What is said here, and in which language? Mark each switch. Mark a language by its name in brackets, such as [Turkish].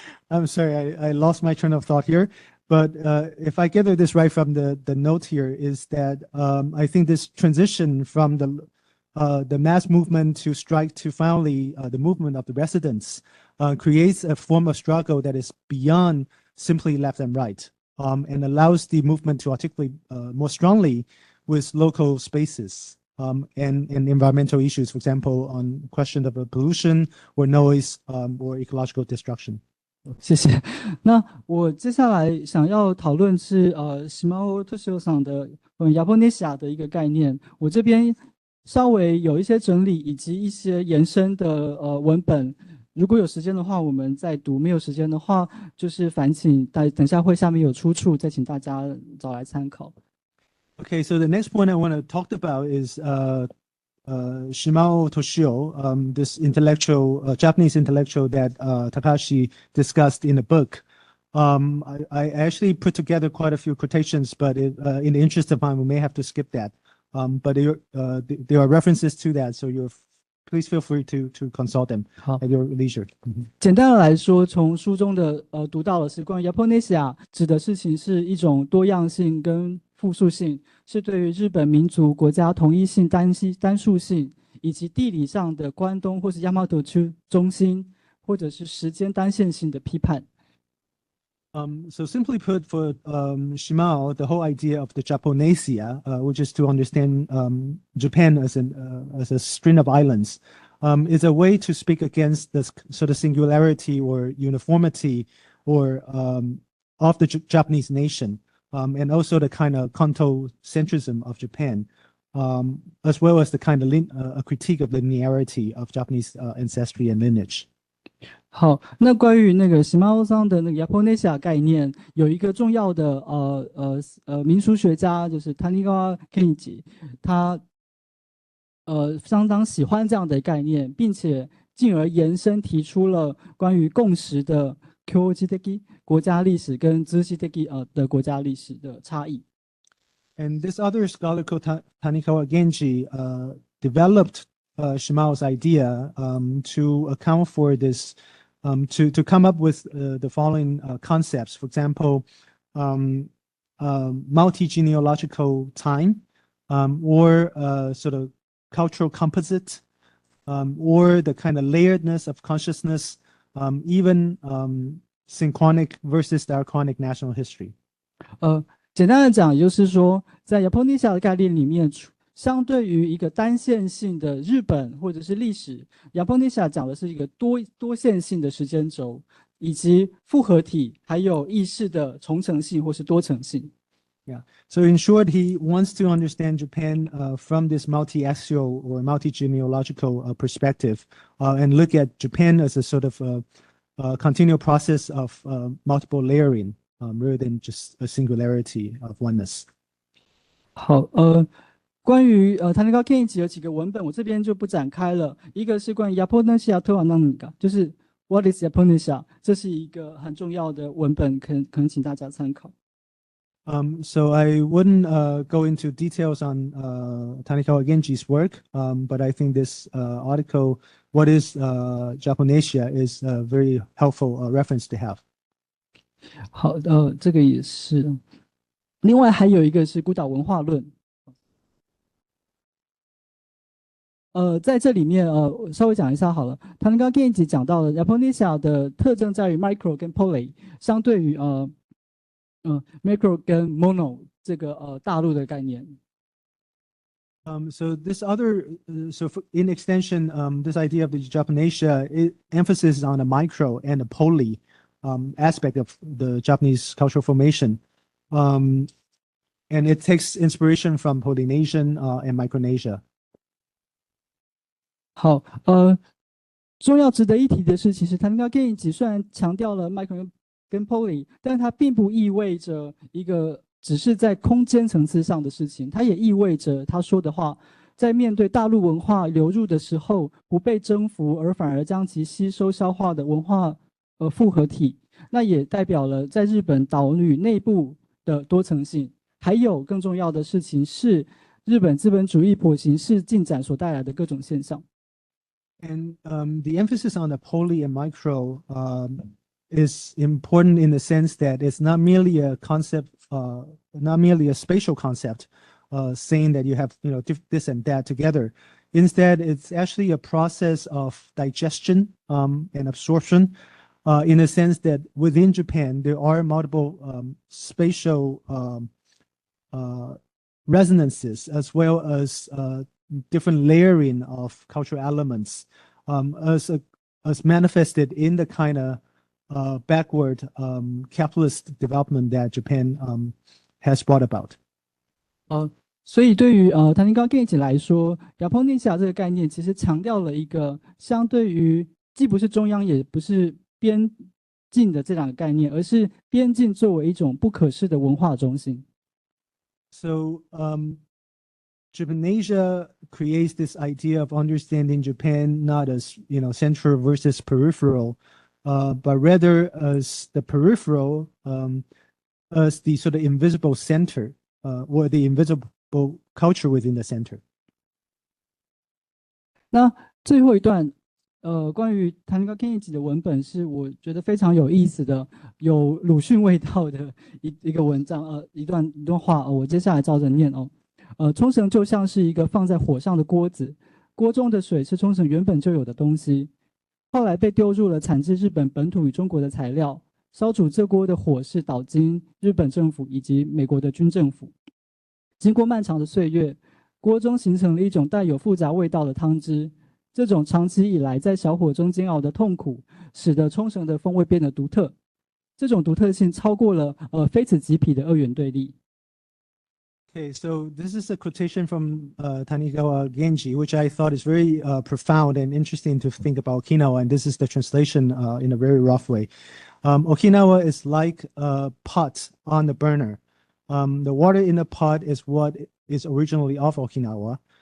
[English] I'm sorry, I lost my train of thought here. But if I gather this right from the note here, is that I think this transition from the mass movement to strike to finally the movement of the residents creates a form of struggle that is beyond simply left and right, and allows the movement to articulate more strongly with local spaces and environmental issues, for example, on question of pollution or noise or ecological destruction. [Chinese] 谢谢。那我接下来想要讨论是Shimao Toshio 上的亚波内西亚的一个概念。我这边稍微有一些整理以及一些延伸的文本，如果有时间的话，我们再读；没有时间的话，就是烦请等下会下面有出处，再请大家找来参考。 [English] Okay, so the next point I want to talk about is Shimao Toshio, this intellectual, Japanese intellectual that Takahashi discussed in a book. I actually put together quite a few quotations, but in the interest of time, we may have to skip that. But there are references to that, so please feel free to consult them at your leisure. [Chinese] 简单的来说，从书中的读到的是关于 Japonesia 指的事情是一种多样性跟复数性，是对于日本民族国家统一性、单数性，以及地理上的关东或是 Yamato 区中心，或者是时间单线性的批判。 [English] So simply put, for Shimao, the whole idea of the Japonesia, which is to understand Japan as a string of islands, is a way to speak against this sort of singularity or uniformity or of the Japanese nation, and also the kind of Kanto-centrism of Japan, as well as the kind of a critique of linearity of Japanese ancestry and lineage. [Chinese] 好，那关于那个喜马桑的那个 Japonesia 概念，有一个重要的民俗学家就是 Tanigawa Kenji， 他相当喜欢这样的概念，并且进而延伸提出了关于共识的 Kyoji的国家历史跟 Zushi的国家历史的差异。 [English] And this other scholar called Tanikawa Genji developed Shimao's idea to account for this, to come up with the following concepts. For example, multi-genealogical time, or sort of cultural composite, or the kind of layeredness of consciousness, even synchronic versus diachronic national history. [Chinese] 简单的讲，也就是说，在 Japonesia 的概念里面，相对于一个单线性的日本或者是历史 ，Japonesia 讲的是一个多线性的时间轴，以及复合体，还有意识的重层性或是多层性。 [English] Yeah. So in short, he wants to understand Japan from this multi-axial or multi-genealogical perspective, and look at Japan as a sort of continual process of multiple layering, rather than just a singularity of oneness. [Chinese] 好，关于Tanikawa Kenji 有几个文本，我这边就不展开了。一个是关于 Japonesia [Japanese] toは何か， [Chinese] 就是 [English] What is Japonesia， [Chinese] 这是一个很重要的文本，可能请大家参考。 [English] So I wouldn't go into details on Tanikawa Genji's work, but I think this article, What is Japonesia, is a very helpful reference to have. [Chinese] 好，这个也是。另外还有一个是孤岛文化论。在这里面稍微讲一下好了。Tanikawa Genji 讲到了 Japonesia 的特征在于 micro 跟 poly， 相对于macro 跟 mono 这个大陆的概念。 So this other, in extension, this idea of the Japonesia, it emphasis on a micro and a poly aspect of the Japanese cultural formation, and it takes inspiration from Polynesian and Micronesia. 好，重要值得一提的是，其实 Tanikawa Genji 虽然强调了 micro 跟 poly， 但它并不意味着一个只是在空间层次上的事情，它也意味着他说的话，在面对大陆文化流入的时候，不被征服，而反而将其吸收消化的文化复合体。那也代表了在日本岛屿内部的多层性。还有更重要的事情是，日本资本主义跛行式进展所带来的各种现象。 [English] And the emphasis on the poly and micro is important in the sense that it's not merely a concept, not merely a spatial concept, saying that you have this and that together. Instead, it's actually a process of digestion and absorption, in the sense that within Japan there are multiple spatial resonances as well as different layering of cultural elements, as manifested in the kind of backward capitalist development that Japan has brought about. [Chinese] 所以对于Tanikawa Genji 来说 ，Japonesia 这个概念其实强调了一个相对于既不是中央也不是边境的这两个概念，而是边境作为一种不可视的文化中心。 [English] So Japanasia creates this idea of understanding Japan not as central versus peripheral, but rather as the peripheral, as the sort of invisible center, or the invisible culture within the center. [Chinese] 那最后一段，关于田中健一的文本是我觉得非常有意思的，有鲁迅味道的一个文章，一段话，我接下来照着念哦。冲绳就像是一个放在火上的锅子，锅中的水是冲绳原本就有的东西，后来被丢入了产自日本本土与中国的材料，烧煮这锅的火是岛津、日本政府以及美国的军政府。经过漫长的岁月，锅中形成了一种带有复杂味道的汤汁，这种长期以来在小火中煎熬的痛苦，使得冲绳的风味变得独特。这种独特性超过了非此即彼的二元对立。 [English] Okay, so this is a quotation from Tanikawa Genji, which I thought is very profound and interesting to think about Okinawa, and this is the translation in a very rough way. Okinawa is like a pot on the burner. The water in the pot is what is originally of Okinawa.